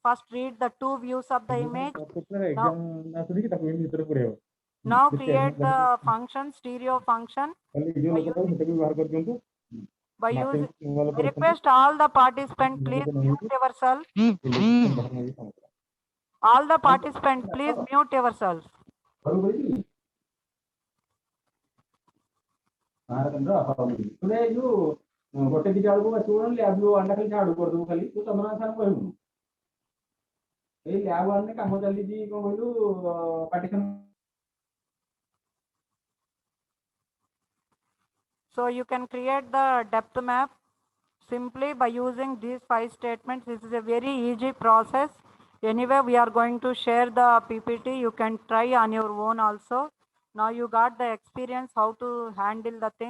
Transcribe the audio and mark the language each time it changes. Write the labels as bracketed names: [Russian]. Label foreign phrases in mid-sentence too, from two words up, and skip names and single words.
[English] First read the 2 views of the image. Now create the function, stereo function. By using, I request all the participants, please mute yourself. All the participants, please mute yourself. [Odia] ଗୋଟେ ଦିଟା ବେଳକୁ ଆସିବୁ [English] lab one [Odia] ଖାଲି ଝାଡୁ କରିଦେବୁ ଖାଲି ତୁ ତମର ସାର୍ କହିବୁ ଏଇ [English] lab one [Odia] କାମ ଚାଲିଛି କଣ କହିଲୁ ପାର୍ଟିସନ୍। [English] So you can create the depth map simply by using these 5 statements. This is a very easy process. Anyway, we are going to share the PPT. You can try on your own also. Now you got the experience how to handle the things.